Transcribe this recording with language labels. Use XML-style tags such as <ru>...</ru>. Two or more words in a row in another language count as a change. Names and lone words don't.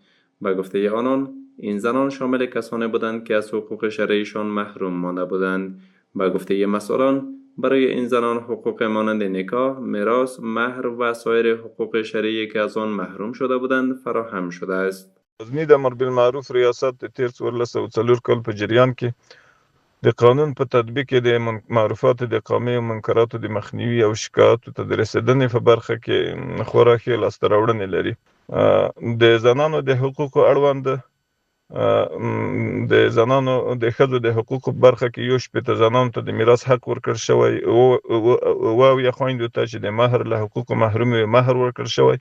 <fa>به گفته آنان این زنان شامل کسانی بودند که از حقوق شرعیشان محروم مانده بودند. به گفته مسئولان برای این زنان حقوق مانند نکاح، میراث، مهر و سایر حقوق شرعی که از آن محروم شده بودند فراهم شده است.</fa> <ps>غزنی د امر بالمعروف ریاست د تیر 1404 کال په جریان کې د قانون په تطبیق کې د معروفات د اقامې او منکراتو د مخنیوي او شکایاتو ته د رسیدنې په برخه کې خورا ښې لاسته راوړنې لري. د زنانو د حقوقو اړوند د زنانو د ښځو د حقوقو په برخه کې 1 زنانو ته د میراث حق ورکړل شوی او یا خویندو ته چې د مهر له حقوقو محروم وي مهر ورکړل شوی.</ps>